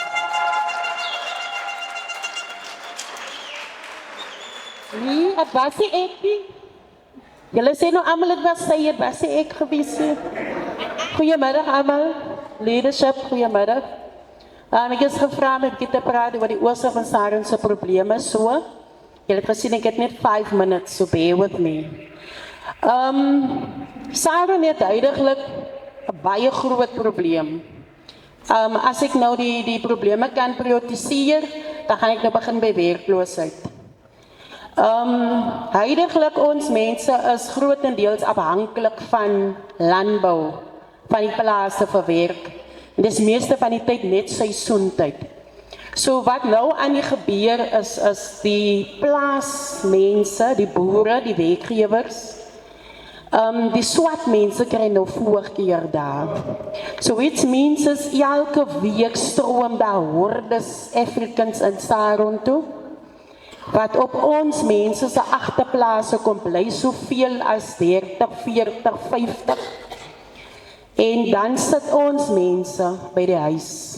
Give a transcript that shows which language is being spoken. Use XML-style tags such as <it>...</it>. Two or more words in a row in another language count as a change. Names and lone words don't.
<af>Nee, het was nie ek nie. Julle sê nou almal het was sy, het was nie ek gewees nie. Goeiemiddag almal. Leadership, goeiemiddag. Ek is gevra om 'n bietjie te praat oor die oorsaak van Sharon se probleme so. Julle het gesien ek het net 5 minutes, so bear with me. Sharon het duidelik 'n baie groot probleem. As ek nou die probleme kan prioritiseer, dan gaan ek nou begin by werkloosheid. Huidiglik ons mense is grotendeels afhanklik van landbou, van die plase vir werk. En dis meeste van die tyd net seisoentyd. So wat nou aan die gebeur is die plaasmense, die boere, die werkgewers, die swart mense kry nou voorkeur daar.</af> <en>So which means</en> <af>is elke week stroom daar hordes Africans in Sharon toe, wat op ons mense se agterplase kom bly, soveel as 30, 40, 50. En dan sit ons mense by die huis.</af>